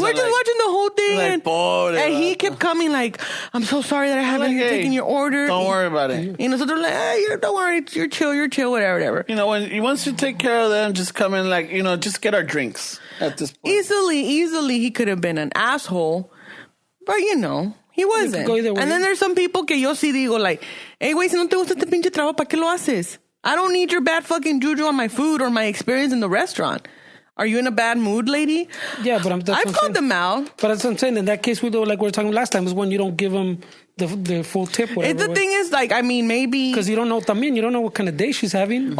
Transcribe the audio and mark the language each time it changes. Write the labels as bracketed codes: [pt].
[en] We're just watching the whole thing. And he kept coming like, I'm so sorry that I haven't taken your order. Don't worry about it. You know, so they're like, hey, don't worry. You're chill, whatever. You know, once you take care of them, just come in like, you know, just get our drinks at this point. Easily he could have been an asshole. But, you know, he wasn't. And then there's some people [es] que yo sí digo [en] like, hey, güey, [es] si no te gusta este pinche trabajo, ¿para qué lo haces? [en] I don't need your bad fucking juju on my food or my experience in the restaurant. Are you in a bad mood, lady? Yeah, but I've called them out. But that's what I'm saying. In that case, we do like we were talking last time, is when you don't give them the full tip. Whatever. The thing is, like, I mean, maybe because you don't know también, you don't know what kind of day she's having.